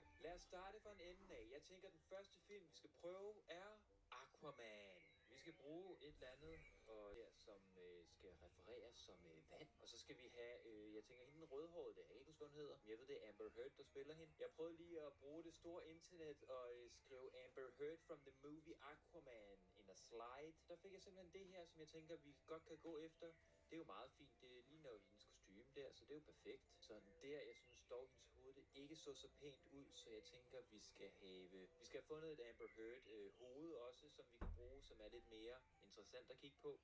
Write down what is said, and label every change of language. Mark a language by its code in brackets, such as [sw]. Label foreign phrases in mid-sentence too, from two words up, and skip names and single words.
[da] Lad os starte fra en ende af. Jeg tænker, at den første film, vi skal prøve, er Aquaman. Vi skal bruge et eller andet, og her, som skal refereres som vand. Og så skal vi have, jeg tænker, hende den rødhårede, det er ikke huske, hvad hun hedder. Men jeg ved, det er Amber Heard, der spiller hende. Jeg prøvede lige at bruge det store internet og skrive Amber Heard [en] from the movie Aquaman in a slide. [da] Der fik jeg simpelthen det her, som jeg tænker, vi godt kan gå efter. Det er jo meget fint. Det ligner jo hendes kostume der, så det er jo perfekt. Sådan der, jeg synes dog, hendes hoved det ikke så pænt ud, så jeg tænker, vi skal have fundet et Amber Heard hoved også, som vi kan bruge, som er lidt mere interessant at kigge på.